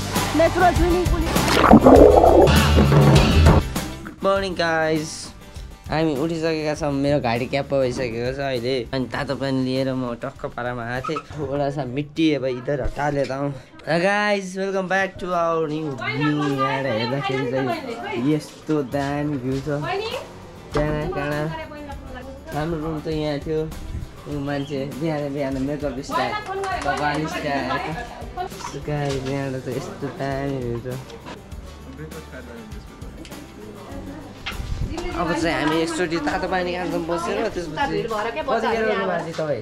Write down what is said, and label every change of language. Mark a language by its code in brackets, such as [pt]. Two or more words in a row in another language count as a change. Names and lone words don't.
[en] natural swimming pool. Good morning guys. [ne] हामी उठिसकेका छौँ मेरो गाडी क्याप भइसकेको छ अहिले अनि तातो पानी लिएर म टक्क पारामा आएको थिएँ [hi] थोड़ा सा मिट्टी अब इधर हटा लेता हूँ [en] guys welcome back to our new view [ne] यहाँ हेर्दाखेरि चाहिँ यस्तो दामी भ्यू छ त्यहाँ काँडा हाम्रो रुम चाहिँ यहाँ थियो मान्छे बिहान [en] makeup style [ne] कपाल स्टाइल गाइज यहाँ चाहिँ यस्तो दामी भ्यू छ अब चाहिँ हामी एकचोटि तातो पानी खान्छौँ बसेर त्यसपछि तपाईँ